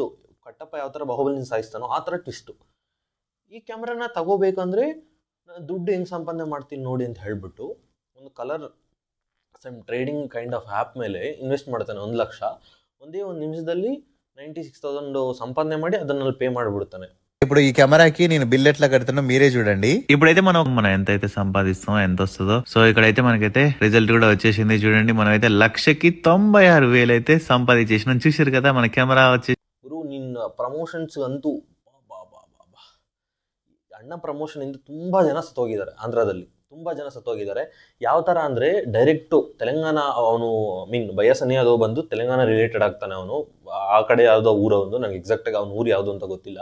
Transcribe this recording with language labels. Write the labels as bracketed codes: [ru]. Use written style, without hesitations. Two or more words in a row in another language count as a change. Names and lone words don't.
[kn] ಕಟ್ಟಪ್ಪ ಯಾವ ಥರ ಬಾಹುಬಲಿನ ಸಾಯಿಸ್ತಾನೋ ಆ ಥರ ಟ್ವಿಸ್ಟು. ಈ ಕ್ಯಾಮ್ರಾನ ತಗೋಬೇಕಂದ್ರೆ ದುಡ್ಡು ಹೆಂಗೆ ಸಂಪಾದನೆ ಮಾಡ್ತೀನಿ ನೋಡಿ ಅಂತ ಹೇಳ್ಬಿಟ್ಟು ಒಂದು [en] colour trading kind of app [kn] ಮೇಲೆ ಇನ್ವೆಸ್ಟ್ ಮಾಡ್ತಾನೆ 1 ಲಕ್ಷ. ಒಂದೇ ಒಂದು ನಿಮಿಷದಲ್ಲಿ 96,000 ಸಂಪಾದನೆ ಮಾಡಿ ಅದನ್ನಲ್ಲಿ ಪೇ ಮಾಡಿಬಿಡ್ತಾನೆ. [te] ఇప్పుడు ఈ కెమెరాకి నేను బిల్ ఎట్లా కడుతున్నా మీరే చూడండి. ఇప్పుడైతే మనం ఎంత అయితే సంపాదిస్తామో ఎంత వస్తుందో, సో ఇక్కడైతే మనకైతే రిజల్ట్ కూడా వచ్చేసింది చూడండి. మనం అయితే 1,96,000 అయితే సంపాదించేసినాం చూసారు కదా మన కెమెరా వచ్చి. [kn] ಗುರು, ನಿನ್ನ ಪ್ರಮೋಷನ್ಸ್ ಅಂತೂ ಅಣ್ಣ ಪ್ರಮೋಷನ್ ಇಂದ ತುಂಬ ಜನ ಸತ್ತೋಗಿದ್ದಾರೆ. ಆಂಧ್ರದಲ್ಲಿ ತುಂಬ ಜನ ಸತ್ತೋಗಿದ್ದಾರೆ. ಯಾವ ಥರ ಅಂದರೆ, ಡೈರೆಕ್ಟು ತೆಲಂಗಾಣ, ಅವನು ಭಯ್ಯ ಸನ್ನಿ ಯಾದವ್ ಬಂದು ತೆಲಂಗಾಣ ರಿಲೇಟೆಡ್ ಆಗ್ತಾನೆ. ಅವನು ಆ ಕಡೆ ಯಾವುದೋ ಊರವನು, ನಂಗೆ ಎಕ್ಸಾಕ್ಟಾಗಿ ಅವ್ನ ಊರು ಯಾವುದು ಅಂತ ಗೊತ್ತಿಲ್ಲ.